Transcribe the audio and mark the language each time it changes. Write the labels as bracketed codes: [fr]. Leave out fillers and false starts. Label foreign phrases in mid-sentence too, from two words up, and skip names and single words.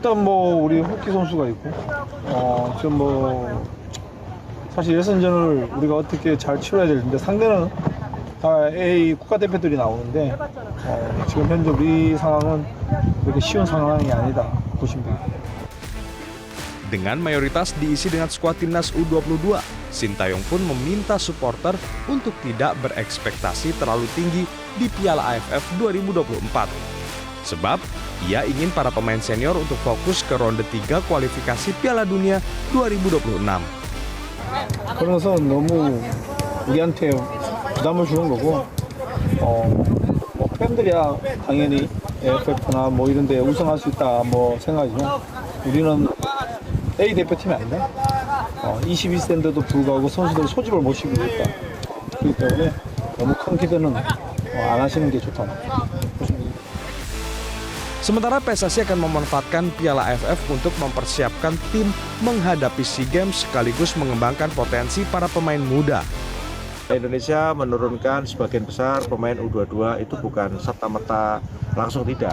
[ko] 일단 뭐 우리 호키 선수가 있고 지금 뭐 사실 예선전을 우리가 어떻게 잘 치러야 되는데 상대는 다 A 국가대표들이 나오는데 지금 현재 우리 상황은 그렇게 쉬운 상황이 아니다 보시면 됩니다. [id] Dengan mayoritas diisi dengan skuad timnas U22, Sintayong pun meminta supporter untuk tidak berekspektasi terlalu tinggi di Piala AFF 2024. Sebab ia ingin para pemain senior untuk fokus ke ronde 3 kualifikasi Piala Dunia 2026. [ko] 그래서 너무 우리한테 부담을 주는 거고 뭐 팬들이야 당연히 AFF나 뭐 이런 데 우승할 수 있다 뭐 생각하지만 우리는 A 대표팀이 아니다. 22세인데도 불구하고 선수들 소집을 못 시키고 있다. 그렇기 때문에 너무 큰 기대는 안 하시는 게 좋다. [id] Sementara PSSI akan memanfaatkan Piala AFF untuk mempersiapkan tim menghadapi SEA Games sekaligus mengembangkan potensi para pemain muda. Indonesia menurunkan sebagian besar pemain U22 itu bukan serta-merta langsung tidak.